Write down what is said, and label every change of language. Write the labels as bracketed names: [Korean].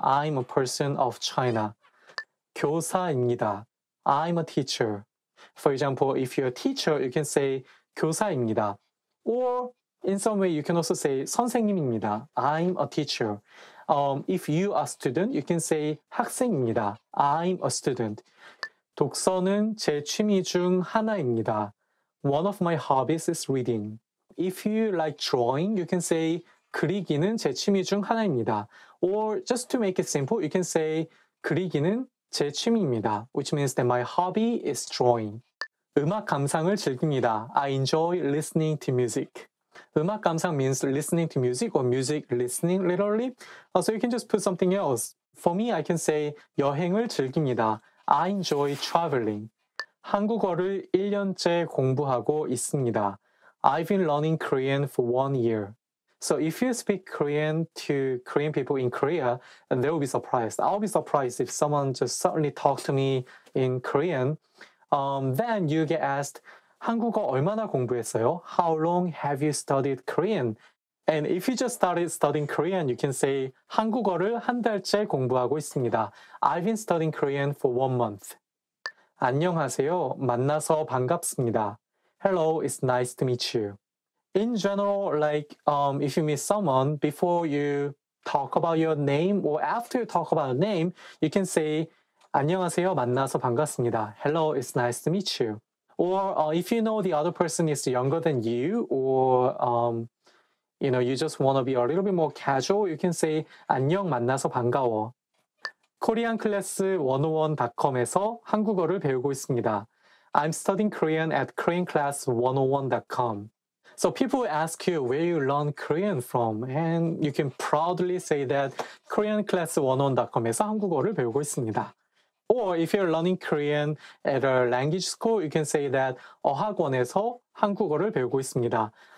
[English] I'm a person of China. [Korean] 교사입니다. [English] I'm a teacher. For example, if you're a teacher, you can say [Korean] 교사입니다. [English] Or in some way, you can also say [Korean] 선생님입니다. [English] I'm a teacher. If you are a student, you can say [Korean] 학생입니다. [English] I'm a student. [Korean] 독서는 제 취미 중 하나입니다. [English] One of my hobbies is reading. If you like drawing, you can say [Korean] 그리기는 제 취미 중 하나입니다. [English] Or just to make it simple, you can say [Korean] 그리기는 제 취미입니다, [English] which means that my hobby is drawing. [Korean] 음악 감상을 즐깁니다. [English] I enjoy listening to music. 음악 감상 means listening to music or music listening literally. So you can just put something else. For me, I can say [Korean] 여행을 즐깁니다. [English] I enjoy traveling. [Korean] 한국어를 1년째 공부하고 있습니다. [English] I've been learning Korean for 1 year. So if you speak Korean to Korean people in Korea, and they will be surprised. I'll be surprised if someone just suddenly talks to me in Korean. Then you get asked, [Korean] 한국어 얼마나 공부했어요? [English] How long have you studied Korean? And if you just started studying Korean, you can say [Korean] 한국어를 한 달째 공부하고 있습니다. [English] I've been studying Korean for 1 month. [Korean] 안녕하세요. 만나서 반갑습니다. [English] Hello, it's nice to meet you. In general, like if you meet someone, before you talk about your name or after you talk about a name, you can say [Korean] 안녕하세요, 만나서 반갑습니다. [English] Hello, it's nice to meet you. Or if you know the other person is younger than you, or you just want to be a little bit more casual, you can say [Korean] 안녕, 만나서 반가워. koreanclass101.com에서 한국어를 배우고 있습니다. [English] I'm studying Korean at koreanclass101.com. So people ask you where you learn Korean from, and you can proudly say that [Korean] koreanclass101.com에서 한국어를 배우고 있습니다. [English] Or if you're learning Korean at a language school, you can say that [Korean] 어학원에서 한국어를 배우고 있습니다.